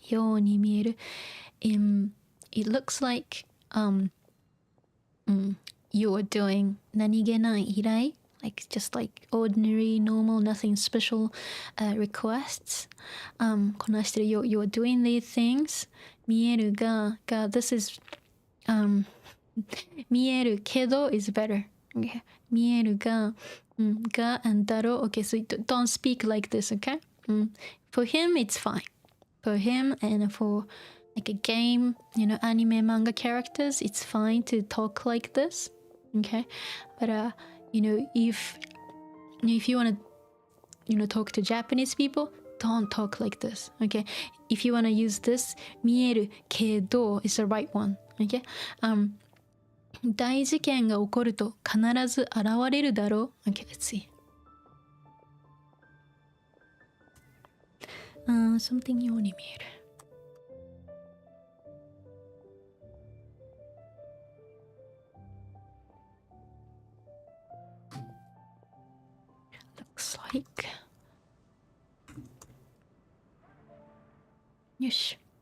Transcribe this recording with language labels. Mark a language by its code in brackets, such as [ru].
[en] ように見える、it looks like you are doing 何気ない依頼like just like ordinary, normal, nothing special requests. こなしてる you are doing these things. 見えるが this is 見えるけど is better. Okay? 見えるがが and だろ okay, so don't speak like this, okay? For him, it's fine. For him and for like a game, anime, manga characters, it's fine to talk like this. Okay? But if you want to talk to Japanese people, don't talk like this, okay? If you want to use this 見えるけど is the right one, okay? [ja] 大事件が起こると必ず現れるだろう [en] okay, let's see something [ja] ように見えるlike よし